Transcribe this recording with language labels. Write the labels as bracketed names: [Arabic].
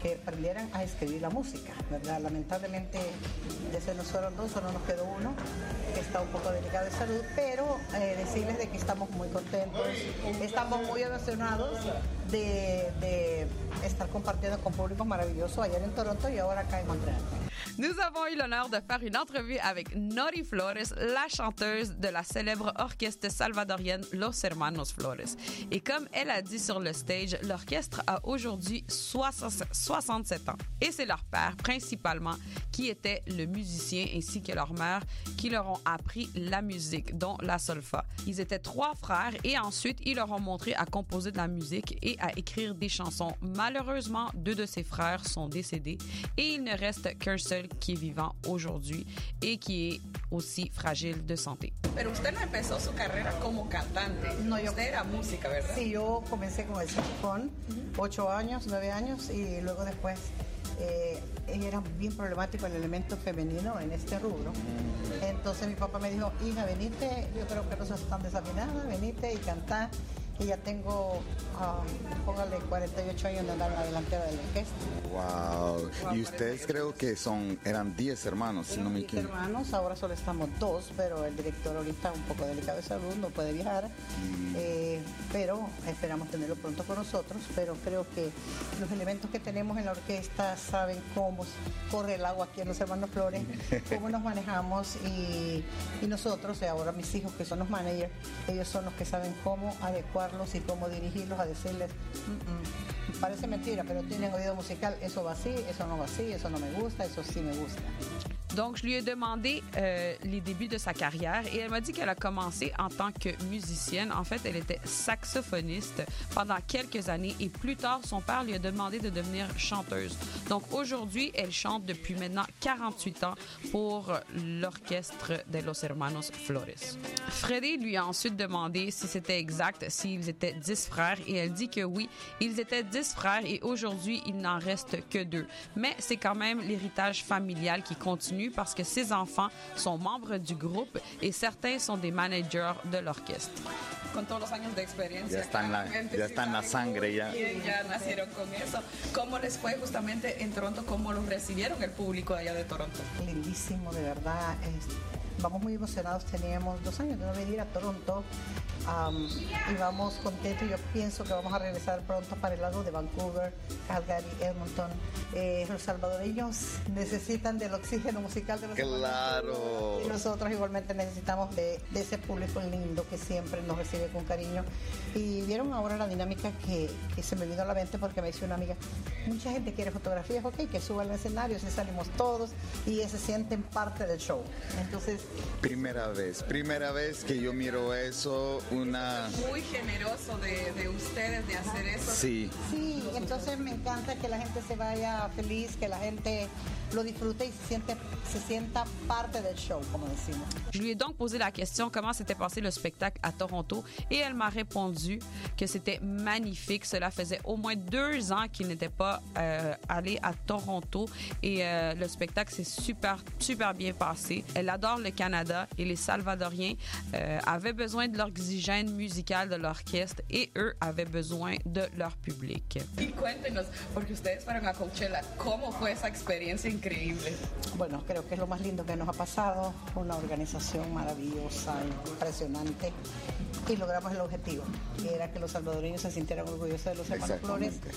[Spanish] aprendieran a escribir la música, ¿verdad? Lamentablemente ya se nos fueron dos, solo nos quedó uno, que está un poco delicado de salud, pero decirles de que estamos muy contentos, estamos muy emocionados de estar compartiendo con público maravilloso ayer en Toronto y ahora acá en Montreal. [French] Nous avons eu l'honneur de faire une entrevue avec Nori Flores, la chanteuse de la célèbre orchestre salvadorienne Los Hermanos Flores. Et comme elle a dit sur le stage, l'orchestre a aujourd'hui 67 ans. Et c'est leur père, principalement, qui était le musicien ainsi que leur mère qui leur ont appris la musique, dont la solfa. Ils étaient trois frères et ensuite, ils leur ont montré à composer de la musique et à écrire des chansons. Malheureusement, deux de ses frères sont décédés et il ne reste qu'un seul qui est vivant aujourd'hui et qui est aussi fragile de santé. [Spanish] Pero usted no empezó su carrera como cantante. No, yo... Usted era música, ¿verdad? Sí, yo comencé con el saxofón, 8 años, 9 años, y luego después era bien problemático el elemento femenino en este rubro. Entonces mi papá me dijo, hija, venite, yo creo que no sos tan desafinada, venite y cantá. Y ya tengo, póngale, 48 años de andar en la delantera de la orquesta. Wow. Y ustedes creo que eran 10 hermanos, si no me equivoco. 10 hermanos, ahora solo estamos dos, pero el director ahorita un poco delicado de salud, no puede viajar. Pero esperamos tenerlo pronto con nosotros, pero creo que los elementos que tenemos en la orquesta saben cómo corre el agua aquí en Los Hermanos Flores, cómo nos manejamos y nosotros, y ahora mis hijos que son los managers, ellos son los que saben cómo adecuarlos y cómo dirigirlos a decirles, parece mentira, pero tienen oído musical, eso va así, eso no va así, eso no me gusta, eso sí me gusta. [French] Donc, je lui ai demandé les débuts de sa carrière et elle m'a dit qu'elle a commencé en tant que musicienne. En fait, elle était saxophoniste pendant quelques années et plus tard, son père lui a demandé de devenir chanteuse. Donc, aujourd'hui, elle chante depuis maintenant 48 ans pour l'orchestre de Los Hermanos Flores. Freddy lui a ensuite demandé si c'était exact, s'ils étaient 10 frères et elle dit que oui, ils étaient 10 frères et aujourd'hui, il n'en reste que deux. Mais c'est quand même l'héritage familial qui continue parce que ses enfants sont membres du groupe et certains sont des managers de l'orchestre. [Spanish] Con todos los años de experiencia, ya están la sangre ya. Ya nacieron con eso. ¿Cómo les fue justamente en Toronto? ¿Cómo los recibieron el público allá de Toronto? Lindísimo, de verdad. Vamos muy emocionados. Teníamos 2 años de no venir a Toronto y vamos contentos. Yo pienso que vamos a regresar pronto para el lado de Vancouver, Calgary, Edmonton. Los salvadoreños necesitan del oxígeno musical de los claro. Y nosotros igualmente necesitamos de ese público lindo que siempre nos recibe con cariño. Y vieron ahora la dinámica que se me vino a la mente porque me dice una amiga, mucha gente quiere fotografías, ok, que suba al escenario, se salimos todos y se sienten parte del show. Entonces, primera vez que yo miro eso, una... Es muy generoso de ustedes de hacer eso. Sí. Sí, entonces me encanta que la gente se vaya feliz, que la gente lo disfrute y se sienta parte del show, como decimos. [French] Je lui ai donc posé la question comment s'était passé le spectacle à Toronto et elle m'a répondu que c'était magnifique. Cela faisait au moins 2 ans qu'il n'était pas allé à Toronto et le spectacle s'est super, super bien passé. Elle adore le Canada et les Salvadoriens avaient besoin de l'oxygène musical de l'orchestre et eux avaient besoin de leur public. [Spanish] Et cuéntenos, porque ustedes fueron a Coachella, ¿cómo fue esa experiencia increíble? Bueno, creo que es lo más lindo que nos ha pasado, una organización maravillosa, impresionante, y logramos el objetivo, que era que los salvadoreños se sintieran orgullosos de los Hermanos Flores.